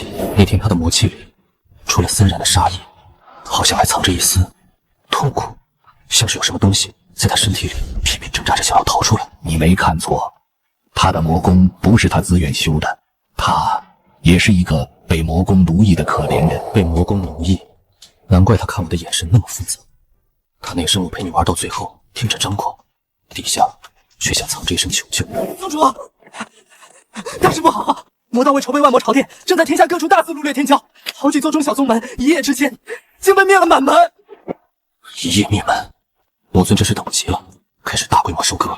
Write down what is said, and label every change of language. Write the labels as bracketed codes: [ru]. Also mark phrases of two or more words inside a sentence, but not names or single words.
[zh] 那天他的魔氣裡，除了森然的殺意，好像還藏着一絲痛苦，像是有什麼東西在他身體裡拼命掙扎着想要逃出來。你沒看錯，他的魔功不是他自願修的，他也是一個被魔功奴役的可憐人。被魔功奴役，難怪他看我的眼神那麼複雜。他那聲我陪你玩到最後，聽着張狂，底下卻想藏着一聲求救。宗主，大事不好！魔道為籌備萬魔朝殿，正在天下各處大肆擄掠天驕，好幾座中小宗門一夜之間竟被滅了滿門。一夜滅門，魔尊這是等不及了，開始大規模收割。